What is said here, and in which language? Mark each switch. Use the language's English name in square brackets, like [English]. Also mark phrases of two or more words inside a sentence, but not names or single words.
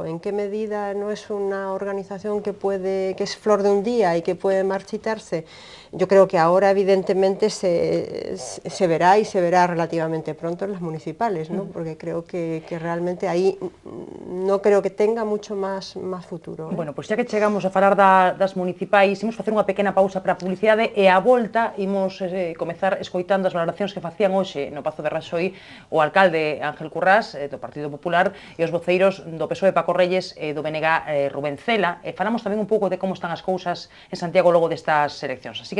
[Spanish] ¿En qué medida no es una organización que es flor de un día y que puede marchitarse? Yo creo que ahora evidentemente se verá y se verá relativamente pronto en las municipales, ¿no? Porque creo que realmente ahí no creo que tenga mucho más futuro. [Galician] Bueno, pois xa que chegamos a falar das municipais, imos facer unha pequena pausa para a publicidade e a volta imos comezar escoitando as valoracións que facían hoxe no Pazo de Raxoi o alcalde Ángel Currás do Partido Popular e os voceiros do PSOE Paco Reyes e do BNG Rubén Cela, e falamos tamén un pouco de como están as cousas en Santiago logo destas eleccións.